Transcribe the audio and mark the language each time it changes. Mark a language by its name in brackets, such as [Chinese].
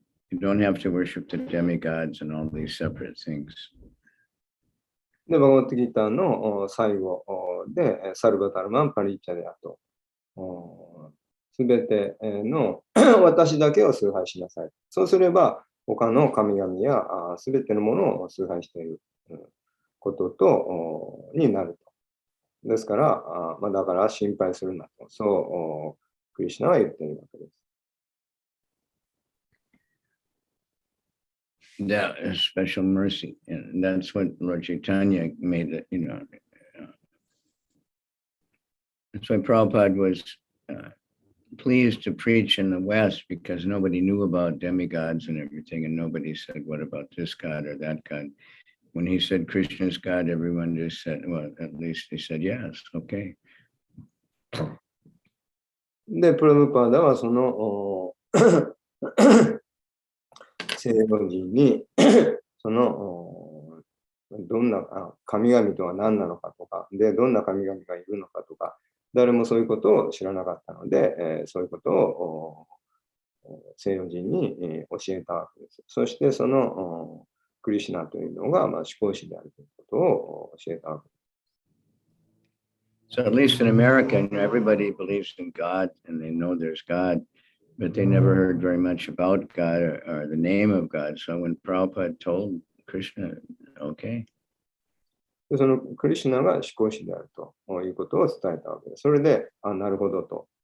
[English] You don't have to worship the demigods and all these separate things. [Japanese] で、バガバットギーターの最後で、サルバタルマンパリッチャであと、すべての私だけを崇拝しなさい。そうすれば、他の神々やすべてのものを崇拝していることとになると。ですから、だから心配するなと、そうクリシュナは言っているわけです。 [English] That is special mercy, and that's what Lord Chaitanya made it, That's why Prabhupada was pleased to preach in the West because nobody knew about demigods and everything, and nobody said, what about this God or that God? When he said Krishna's God, everyone just said, well, at least they said, yes, okay. [Japanese] で、プラブパーダはその西洋人にどんな神々とは何なのかとか、で、どんな神々がいるのかとか、誰もそういうことを知らなかったので、そういうことを西洋人に教えたわけです。そしてそのクリシュナというのが思考師であるということを教えたわけです。 [English] So at least in America, everybody believes in God and they know there's God, but they never heard very much about God or the name of God. So when Prabhupada told Krishna, okay. [Japanese] でそのクリシュナが思考師であるということを伝えたわけです。それで、なるほどと。